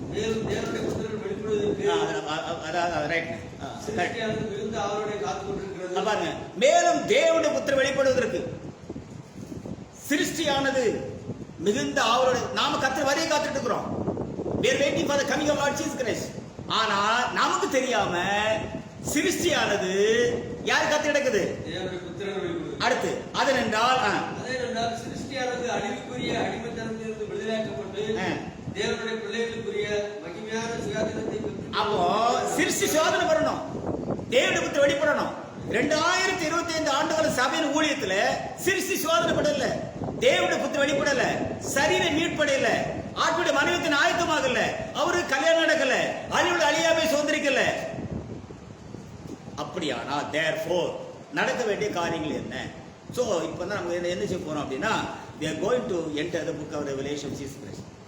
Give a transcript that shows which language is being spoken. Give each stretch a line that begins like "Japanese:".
Tamil: மேலும் தேவனுடைய புத்திரன் வெளிப்படுவதற்கு அதாவது ரைட். சிருஷ்டியானது மிகுந்த ஆவலோடு காத்துக் கொண்டிருக்கிறது. பாருங்க, மேலும் தேவனுடைய புத்திரன் வெளிப்படுவதற்கு சிருஷ்டியானது மிகுந்த ஆவலோடு, நாம கர்த்தர் வரையை காத்துட்டு இருக்கிறோம்.
English: we are waiting for the coming of Lord Jesus Christ.
Tamil: ஆனா நமக்கு தெரியாம சிருஷ்டியானது யார் காத்து கிடக்குது? தேவனுடைய புத்திரன் வெளிப்படுவது. அடுத்து அதனென்றால் அதனென்றால் சிருஷ்டியானது அழிவுக்குரிய அடிமைத்தனத்திலிருந்து விடுதலையாக்கப்பட்டு தேவனுடைய பிள்ளைகளுக்குரிய மகிமையான சுயாதீனத்தை பெற்று, அப்போ சிருஷ்டி சோதனை வரணும், தேவனுடைய புத்திரன் வெளிப்படணும். 2025 ஆண்டுகால சபையின் ஊழியத்துல சிருஷ்டி சோதனை படல, தேவனுடைய புத்திரன் வெளிப்படல, சரீரம் மீட்படையல, ஆட்டுடைய மனைவித்தின் ஆயத்தமாகல, அவருக்கு கல்யாணம் நடக்கல, அழிவுள்ள அழியாமை சுதந்திரிக்கல. அப்படியானா therefore நடக்க வேண்டிய காரியங்கள் என்ன?
English: so
Tamil: இப்போ தான் நம்ம என்ன செய்ய போறோம் அப்படின்னா,
English: we are going to enter the book of Revelation of Jesus Christ.